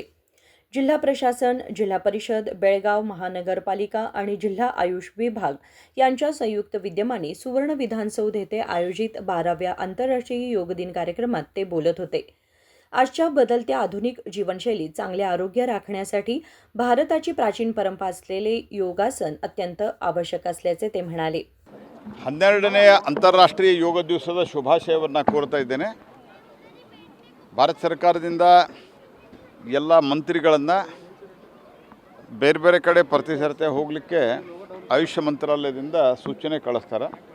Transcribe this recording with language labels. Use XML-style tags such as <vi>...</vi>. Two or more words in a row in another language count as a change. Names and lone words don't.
<mr>जिल्हा प्रशासन, जिल्हा परिषद, बेळगाव महानगरपालिका आणि जिल्हा आयुष विभाग यांच्या संयुक्त विद्यमाने सुवर्ण विधानसौध येथे आयोजित 12व्या आंतरराष्ट्रीय योग दिन कार्यक्रमात ते बोलत होते. आजच्या बदलत्या आधुनिक जीवनशैलीत चांगले आरोग्य राखण्यासाठी भारताची प्राचीन परंपरा असलेले योगासन अत्यंत आवश्यक असल्याचे ते म्हणाले.</mr> <kn>12ನೇ ಅಂತಾರಾಷ್ಟ್ರೀಯ ಯೋಗ ದಿವಸದ ಶುಭಾಶಯವನ್ನು ಕೋರ್ತಾ ಇದ್ದೇನೆ. ಭಾರತ ಸರ್ಕಾರದಿಂದ ಎಲ್ಲ ಮಂತ್ರಿಗಳನ್ನು ಬೇರೆ ಬೇರೆ ಕಡೆ ಪ್ರತಿಸರ್ತಿ ಹೋಗಲಿಕ್ಕೆ ಆಯುಷ್ ಮಂತ್ರಾಲಯದಿಂದ ಸೂಚನೆ ಕಳಿಸ್ತಾರೆ.</kn>